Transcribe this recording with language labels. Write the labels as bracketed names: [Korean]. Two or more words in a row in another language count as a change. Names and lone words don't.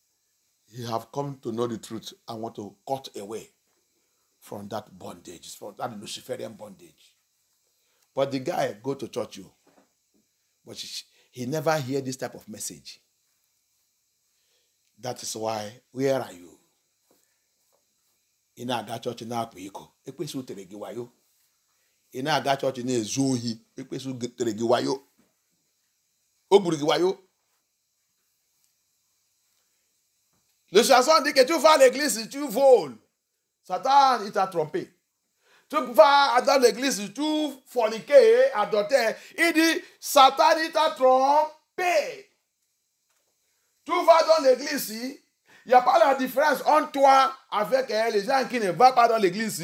[English] Because he have come to know the truth and want to cut away from that bondage, from that Luciferian bondage. But the guy go to church, but he never hear this type of message. That is why, where are you? In that church in Akpiko, [Igbo] ekwesu teregiwayo. [English] In that church in Ezohi, [Igbo] ekwesu teregiwayo. Oburigiwayo. [French] Le chanson dit que tu vas à l'église, tu voles. Satan, il t'a trompé. Tu vas dans l'église, tu forniques, adultère. Il dit, Satan, il t'a trompé. Tu vas dans l'église, il n'y a pas la différence entre toi avec les gens qui ne vont pas dans l'église.